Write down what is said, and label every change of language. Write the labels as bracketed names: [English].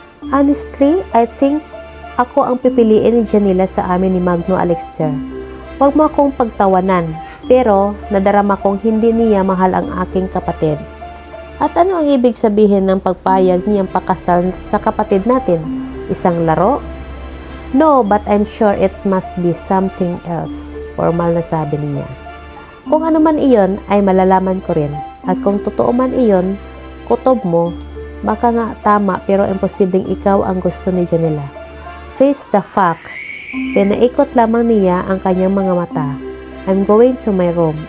[English] Honestly, I think [Filipino] ako ang pipiliin ni Janila sa amin ni Magno Alexter. Wag mo akong pagtawanan, pero nadarama kong hindi niya mahal ang aking kapatid. At ano ang ibig sabihin ng pagpayag niyang pakasal sa kapatid natin? Isang laro? [English] No, but I'm sure it must be something else, [Filipino] formal na sabi niya. Kung ano man iyon ay malalaman ko rin. At kung totoo man iyon, kutob mo, baka nga tama pero imposibleng ikaw ang gusto ni Janila. [English] Face the fact. [Filipino] Pinaikot lamang niya ang kanyang mga mata. [English] I'm going to my room.